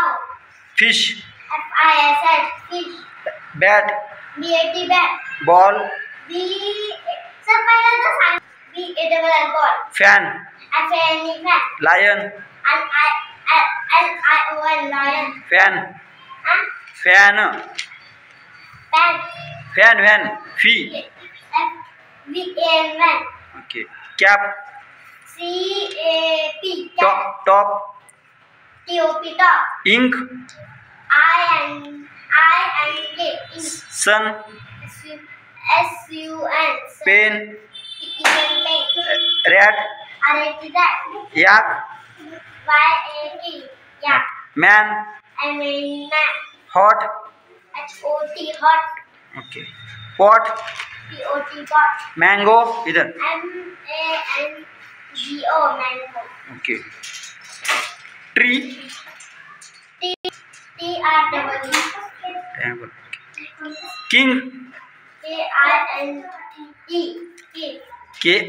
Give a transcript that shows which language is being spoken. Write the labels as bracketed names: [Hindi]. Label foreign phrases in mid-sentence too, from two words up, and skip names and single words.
[English] Fish. FISH fish. Bat. BAT bat. Ball. [Marathi] सर पहिला तर सांग. [English] BALL ball. Fan. FANE fan. Lion. LION lion. Fan. Fan. Fan. Fan. Fee. FVAN van. Okay. Cap. CAP cap. Top. TOP top. Ink. INK ink. Sun. SUN Pen. pen. Rat. RAT rat. Yak. YAK yak. Man. Man. Hot. HOT hot. Okay. Pot. POT pot. Mango. इधर. MANGO mango. Okay. Tree. TREE. King. KING.